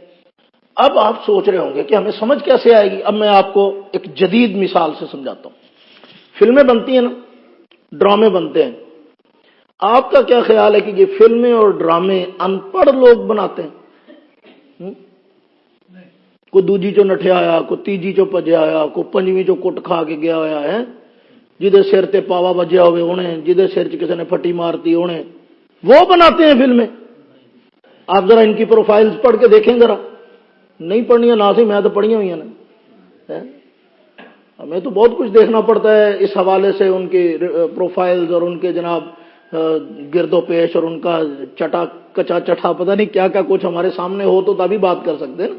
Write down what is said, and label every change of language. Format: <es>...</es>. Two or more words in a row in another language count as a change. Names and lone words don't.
<ur>اب آپ سوچ رہے ہوں گے کہ ہمیں سمجھ کیسے آئے گی. اب میں آپ کو ایک جدید مثال سے سمجھاتا ہوں. فلمیں بنتی ہیں نا، ڈرامے بنتے ہیں. آپ کا کیا خیال ہے کہ یہ فلمیں اور ڈرامے ان پڑھ لوگ بناتے ہیں؟</ur> <pa>کوئی دوجی چو نٹھیا آیا، کوئی تیجی چو پجیا آیا، کوئی پنجویں چو کٹ کھا کے گیا ہوا ہے، جدے سر تے پاوا بجیا ہوئے انہیں، جدے سر چ کسی نے پھٹی مارتی انہیں،</pa> <ur>وہ بناتے ہیں فلمیں. آپ ذرا ان کی پروفائلز پڑھ کے دیکھیں ذرا. نہیں پڑھنی ہے نا سی، میں تو پڑھی ہوئی ہیں نا. ہمیں تو بہت کچھ دیکھنا پڑتا ہے اس حوالے سے، ان کی پروفائلز اور ان کے جناب گرد و پیش اور ان کا چٹا کچا چٹا پتہ نہیں کیا کیا کچھ ہمارے سامنے ہو تو تبھی بات کر سکتے ہیں نا.</ur>